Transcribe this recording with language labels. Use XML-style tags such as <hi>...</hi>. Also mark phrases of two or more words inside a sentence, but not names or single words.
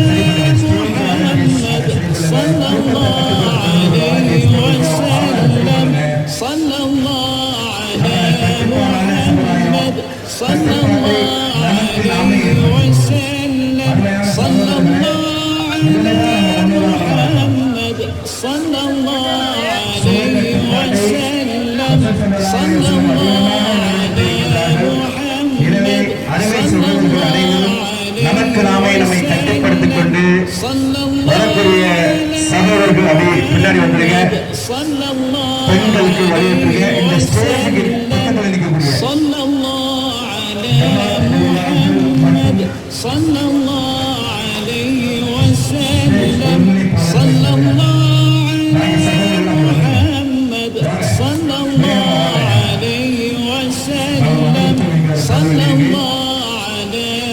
<ar>محمد صلى الله عليه وسلم صلى الله على محمد صلى الله عليه وسلم صلى الله على محمد صلى الله عليه وسلم صلى الله</ar> <ta>நமக்கு நாமே நம்மை கட்டுப்படுத்திக் கொண்டு வரக்கூடிய சகோதரர்கள் அப்படி பின்னாடி வந்துருங்க. பெண்களுக்கு வழியுங்க. இந்த ஸ்டேஜுக்கு பக்கத்தில் நிற்கக்கூடிய</ta> <ar>صلى الله عليه وسلم صلى الله على محمد صلى الله عليه وسلم صلى الله على</ar>